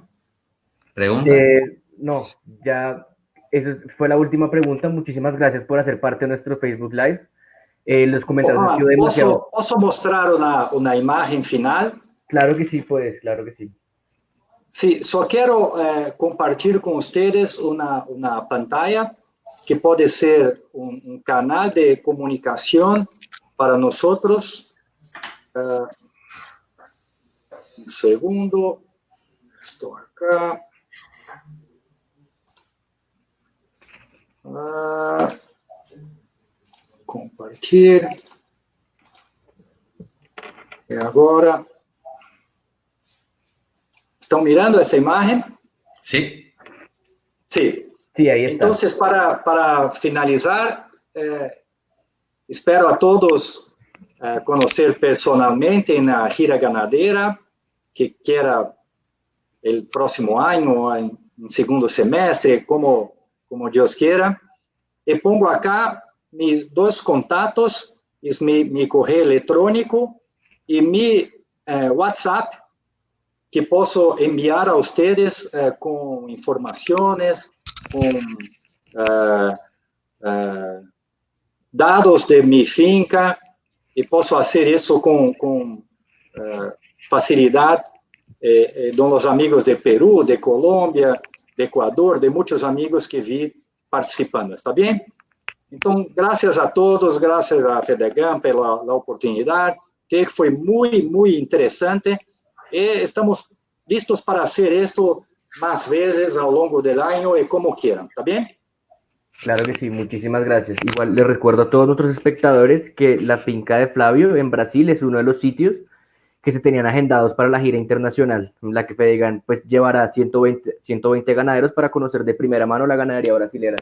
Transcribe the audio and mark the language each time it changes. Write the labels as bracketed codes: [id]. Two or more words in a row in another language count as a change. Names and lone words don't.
[es] ¿Pregunta? No, ya, eso fue la última pregunta. Muchísimas gracias por hacer parte de nuestro Facebook Live. Los comentarios han sido demasiado... ¿Posso mostrar una imagen final? Claro que sí, pues, claro que sí. Sí, [pt] só quero compartilhar com vocês uma pantalla que pode ser um canal de comunicação para nós. Um segundo, estou acá. Compartilhar. E agora. ¿Estão mirando essa imagem? Sim. Sim. [es] Sí, ahí está. [pt] Então, para finalizar, espero a todos conhecer personalmente na gira ganadeira, que queira o próximo ano, em segundo semestre, como Deus queira. E [es] pongo acá [pt] meus dois contatos, meu correio eletrônico e meu WhatsApp, que posso enviar a vocês com informações, com dados de minha finca, e posso fazer isso com facilidade com os amigos de Peru, de Colômbia, de Equador, de muitos amigos que vi participando, está bem? Então, graças a todos, graças a FEDEGAM pela oportunidade, que foi muito interessante, e [es] estamos listos para hacer esto más veces a lo largo del año y como quieran, ¿está bien? Claro que sí, muchísimas gracias. Igual les recuerdo a todos nuestros espectadores que la finca de Flavio en Brasil es uno de los sitios que se tenían agendados para la gira internacional, en la que FEDEGAM pues llevará 120 ganaderos para conocer de primera mano la ganadería brasilera.